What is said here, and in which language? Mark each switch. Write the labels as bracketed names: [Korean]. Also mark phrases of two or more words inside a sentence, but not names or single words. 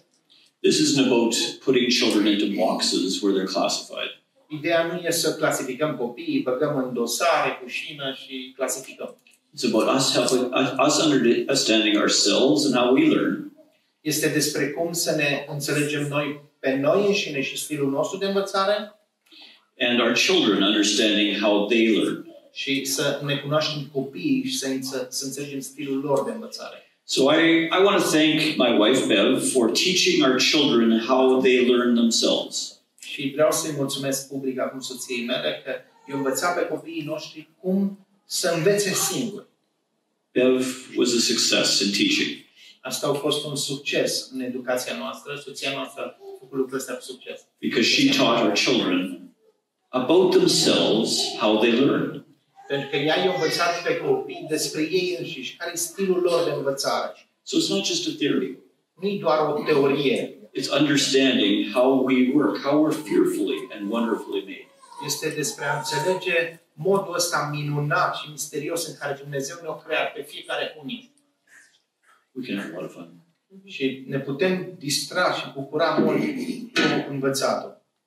[English] This isn't about putting children into boxes where they're classified. [Romanian] Ideea nu e să clasificăm copiii, băgăm în dosare, cu șină și clasificăm. [English] It's about us understanding ourselves and how we learn. [Romanian] Este despre cum să ne înțelegem noi pe noi înșine și stilul nostru de învățare. [English] And our children understanding how they learn. [Romanian] Și să ne cunoaștem copiii și să înțelegem stilul lor de învățare. [English] So I want to thank my wife Bev for teaching our children how they learn themselves. [Romanian] Și vreau să-i mulțumesc public acum soției mele că i-a învățat pe copiii noștri cum să învețe singuri. [English] Bev was a success in teaching. [Romanian] Asta a fost un succes în educația noastră. Soția noastră a făcut lucrul ăsta cu succes. [English] Because she taught our children about themselves, how they learn. [Romanian] Pentru că ea i-a învățat pe copii despre ei înșiși, care e stilul lor de învățare. [English] So it's not just a theory. [Romanian] Nu e doar o teorie. [English] It's understanding how we work, how we're fearfully and wonderfully made. [Romanian] Este despre a înțelege modul ăsta minunat și misterios în care Dumnezeu ne-a creat pe fiecare unic. [English] We can have a lot of fun. [Romanian] Și ne putem distra și bucura mult cu învățatul.